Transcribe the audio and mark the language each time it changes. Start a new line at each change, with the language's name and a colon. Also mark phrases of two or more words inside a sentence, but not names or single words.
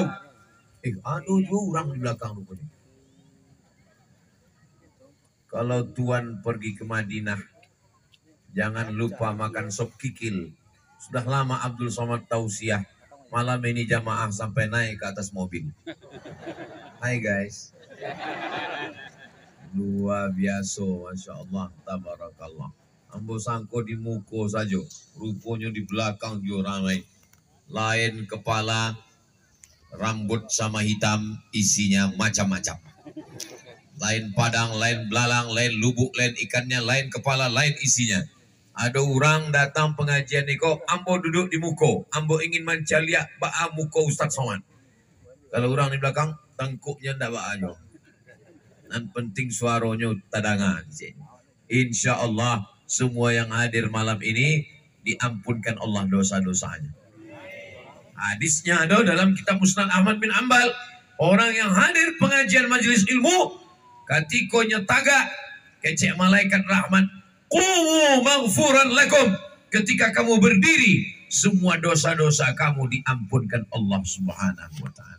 Indonesian: Aduh orang di belakang rupanya. Kalau Tuhan pergi ke Madinah, jangan lupa makan sop kikil. Sudah lama Abdul Somad tausiah. Malam ini jamaah sampai naik ke atas mobil. Hai guys. Luar biasa,
Arabic: Masya Allah, tabarakallah.
Minangkabau: Ambo sangko di muko saja.
Indonesian: Rupanya di belakang juga ramai. Lain kepala, rambut sama hitam, isinya macam-macam. Lain padang, lain belalang, lain lubuk, lain ikannya, lain kepala, lain isinya.
Minangkabau: Ada orang datang pengajian ni kok, ambo duduk di muko, ambo ingin mencaliak ba'a muko Ustaz Somad. Kalau orang di belakang, tangkuknya ndak ba'anya. Dan penting suaranya tadangan.
Indonesian: Insya Allah semua yang hadir malam ini diampunkan Allah dosa-dosanya. Hadisnya ada dalam kitab Musnad Ahmad bin Ambal. Orang yang hadir pengajian majelis ilmu,
Minangkabau: katikonya taga kecek malaikat rahmat,
Arabic: qumu maghfuran lakum,
Indonesian: ketika kamu berdiri semua dosa-dosa kamu diampunkan Allah
Arabic: Subhanahu wa taala.